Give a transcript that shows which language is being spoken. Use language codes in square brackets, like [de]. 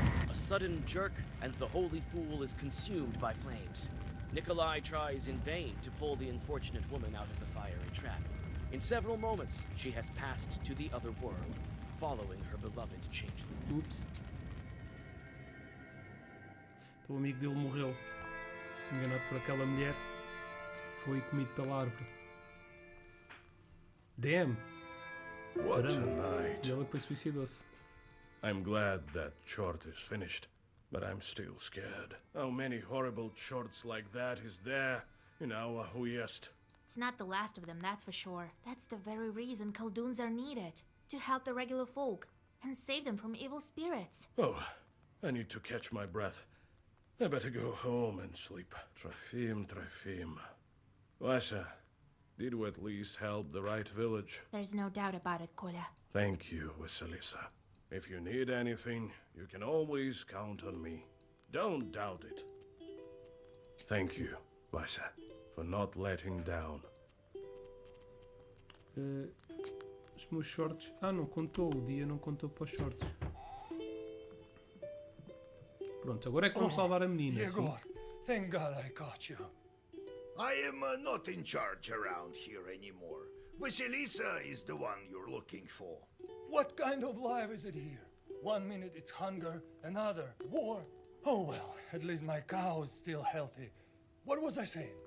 [en] A sudden jerk, and the holy fool is consumed by flames. Nikolai tries in vain to pull the unfortunate woman out of the fiery trap. In several moments, she has passed to the other world, following her beloved changeling. Ups. [pt] Então o amigo dele morreu. Enganado por aquela mulher. Foi comido pela árvore. [en] Damn! What a [pt] Caramba. [en] night. [pt] E ela depois suicidou-se. [en] I'm glad that chort is finished. but I'm still scared. How many horrible shorts like that is there in our Uyest? It's not the last of them, that's for sure. That's the very reason Khaldun's are needed. To help the regular folk and save them from evil spirits. Oh, I need to catch my breath. I better go home and sleep. Trafim. Vaisa, did we at least help the right village? There's no doubt about it, Kolya. Thank you, Vasilisa. If you need anything, you can always count on me. Don't doubt it. Thank you, Vaisa, for not letting down. [pt] Os meus shorts... Ah, não contou. O dia não contou para os shorts. Pronto, agora é que vamos salvar a menina. Sim? [en] Yegor, thank God I got you. I am not in charge around here anymore. Vasilisa is the one you're looking for. What kind of life is it here? 1 minute it's hunger, another war. Oh well, at least my cow is still healthy. What was I saying?